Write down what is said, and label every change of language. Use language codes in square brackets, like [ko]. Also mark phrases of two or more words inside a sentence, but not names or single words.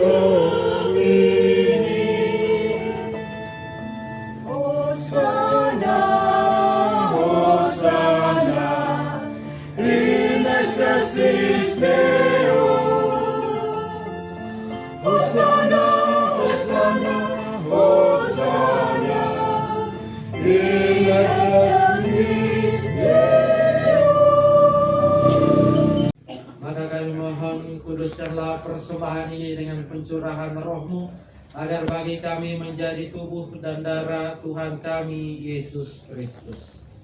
[la] Hosanna, Hosanna, in excelsis Deo. Hosanna, Hosanna, Hosanna, in excelsis Deo. [id] Maka kami mohon, kuduskanlah persembahan ini dengan pencurahan roh-Mu, agar bagi kami menjadi tubuh dan darah Tuhan kami Yesus Kristus.